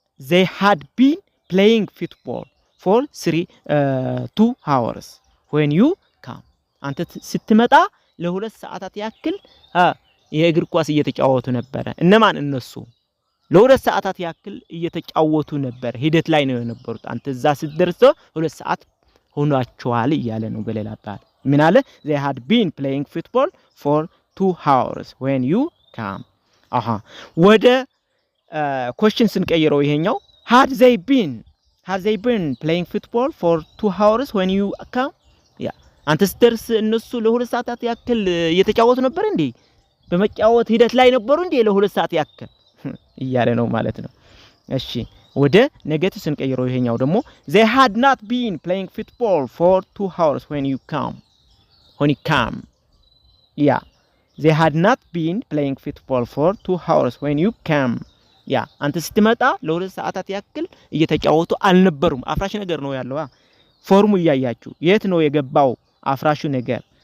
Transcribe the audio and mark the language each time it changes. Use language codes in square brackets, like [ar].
[en] they had been playing football for 2 hours when you come. [am] አንተ ስትመጣ ለ2 ሰዓታት ያክል የእግር ኳስ እየተጫወቱ ነበር። እነማን? እነሱ ለ2 ሰዓታት ያክል እየተጫወቱ ነበር። ሂደት ላይ ነው የነበሩት። አንተ እዛ ስትደርስ 2 ሰዓት ሆኗቸዋል እያለ ነው በሌላ አባባል። ምን አለ? [en] they had been playing football for 2 hours when you come. ወደ question [am] ስንቀይረው ይሄኛው [en] had they been playing football for 2 hours when you come. [am] ያ አንተ ስትደርስ እነሱ ለ2 ሰዓታት ያክል እየተጫወቱ ነበር እንዴ? በመጫወት ሂደት ላይ ነበሩ እንዴ ለ2 ሰዓት ያክል እያለ ነው ማለት ነው። እሺ ወደ ኔጌቲቭ ስንቀይረው ይሄኛው ደግሞ [en] they had not been playing football for 2 hours when you come. ያ they had not been playing football for 2 hours when you come. [am] ያ አንተ ስትመጣ ለ2 ሰዓታት ያክል እየተጫወቱ አልነበሩም። አፍራሽ ነገር ነው ያለው። ፎርሙ እያያችሁ የት ነው የገባው አፍራሹ ነገር?